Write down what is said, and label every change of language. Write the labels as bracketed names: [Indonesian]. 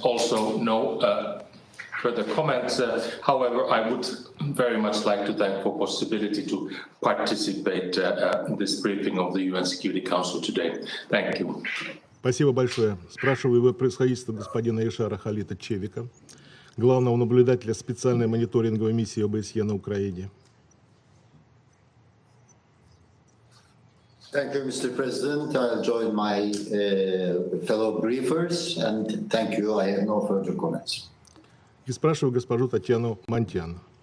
[English] Also, no further comments. However, I would very much like to thank for possibility to participate in this briefing of the UN Security Council today. Thank you. [Russian] Спасибо большое. Спрашиваю его превосходительство господина Ишара Халита Чевика, главного наблюдателя специальной мониторинговой миссии ОБСЕ на Украине. [English] Thank you, Mr. President. I'll join my fellow briefers, and thank you. I have no further comments. [Russian] И спрашиваю госпожу Татьяну Монтян.